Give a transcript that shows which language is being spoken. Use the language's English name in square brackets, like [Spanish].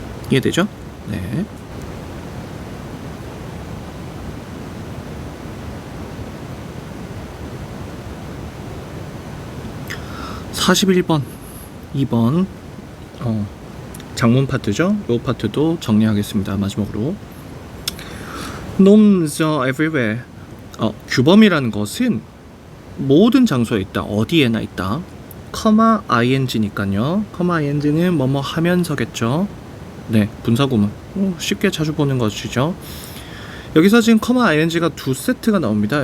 [Korean] 이해되죠? 네. 41번 2번 장문 파트죠. 이 파트도 정리하겠습니다. 마지막으로 [English] Gnomes are everywhere. [Korean] 규범이라는 것은 모든 장소에 있다. 어디에나 있다. 커마 ing니까요. 커마 ing는 뭐뭐 하면서겠죠. 네, 분사구문. 쉽게 자주 보는 것이죠. 여기서 지금 커마 ing가 두 세트가 나옵니다.